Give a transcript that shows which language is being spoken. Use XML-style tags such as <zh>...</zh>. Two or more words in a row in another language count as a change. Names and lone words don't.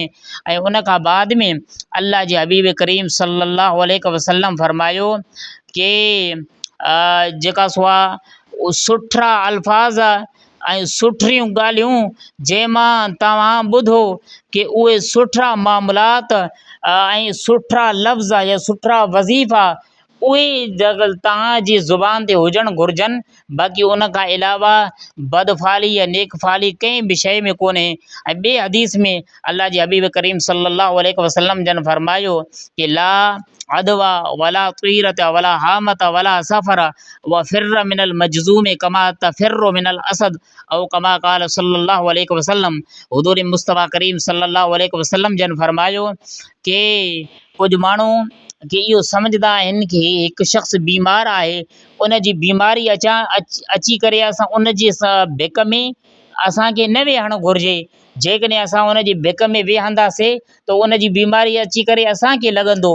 <sd>ऐं उन खां बाद में अल्लाह जे हबीब करीम</sd> <ar>صلى الله عليه وسلم</ar> <sd>फरमायो कि जेका सो आहे सुठा अल्फाज़ ऐं सुठियूं ॻाल्हियूं जंहिंमां तव्हां ॿुधो कि उहे सुठा मामलात ऐं सुठा लफ़्ज़ या सुठा वज़ीफ़ा उहे तव्हांजी ज़ुबान ते हुजणु घुरिजनि। बाक़ी उन खां अलावा बदफ़ाली या नेक फ़ाली कंहिं बि शइ में कोन्हे। ऐं ॿिए हदीस में अल्लाह जे हबीब करीम</sd> <ar>صلى الله عليه وسلم</ar> <sd>जन फरमायो कि</sd> <ar>لا عدوى ولا طيرة ولا هامة ولا صفر وفر من المجذوم كما تفر من الأسد أو كما قال صلى الله عليه وسلم.</ar> <sd>हुज़ूर मुस्तफ़ा करीम</sd> <ar>صلى الله عليه وسلم</ar> <sd>जन फरमायो कि कुझु माण्हू कि इहो सम्झंदा आहिनि कि हिकु शख़्स बीमार आहे, उन जी बीमारी अची करे असां उन जी भिक में असांखे न वेहणु घुरिजे। जेकॾहिं असां उन जी भिक में वेहंदासीं त उन जी बीमारी अची करे असांखे लॻंदो।</sd>